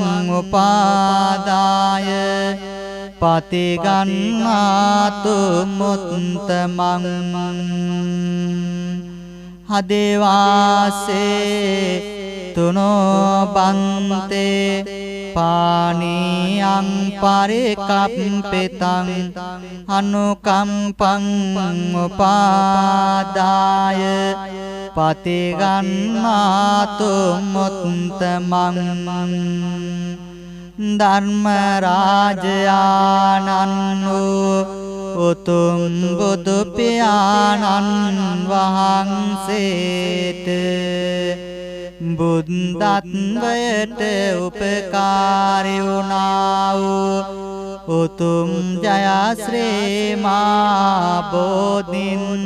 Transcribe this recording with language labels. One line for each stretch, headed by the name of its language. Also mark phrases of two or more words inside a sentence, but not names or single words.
Pali: උපාදාය පතිගන්නාතු මුත්තමං අදේවාසේ තුනෝ බන්තේ පානීයං පරිකම්පිතං අනුකම්පං උපාදාය පතිගන්නාතු මුත්තමං ධර්ම
Sinhala: රාජයානන් උතුම් බුදු පියාණන් වහන්සේට බුද්ධත්වයට උපකාරී වුණා වූ උතුම් ජයශ්‍රී මා බෝධින්